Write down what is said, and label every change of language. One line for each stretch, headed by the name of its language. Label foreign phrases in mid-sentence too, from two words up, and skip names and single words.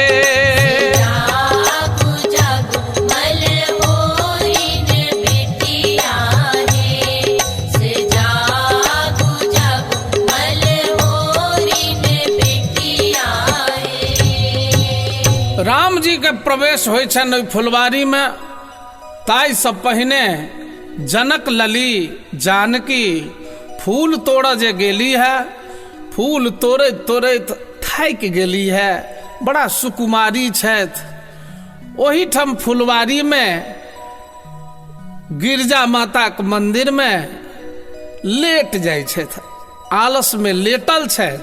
Maithili: जागू जागू मलहोरी न बेटिया है, से जागू जागू मलहोरी न बेटिया है। राम जी के प्रवेश होइ छनि ओहि फुलवारी में, ताई सब पहिने जनक लली जानकी फूल तोड़ जे गेली है, फूल तोड़ैत तोड़ैत थाकि गेली है, बड़ा सुकुमारी छथि। ओही ठाम फुलवारी में गिरजा माता के मंदिर में लेट जाइ छथि, आलस में लेटल छथि।